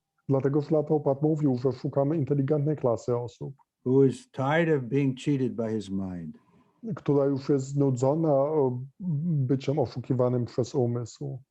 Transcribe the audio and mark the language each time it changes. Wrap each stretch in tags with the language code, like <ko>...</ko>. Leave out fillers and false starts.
<pl>Dlatego Śrīla Prabhupāda mówił, że szukamy inteligentnej klasy osób,</pl> <en>Who is tired of being cheated by his mind.</en> <pl>która już jest znudzona byciem oszukiwanym przez umysł.</pl>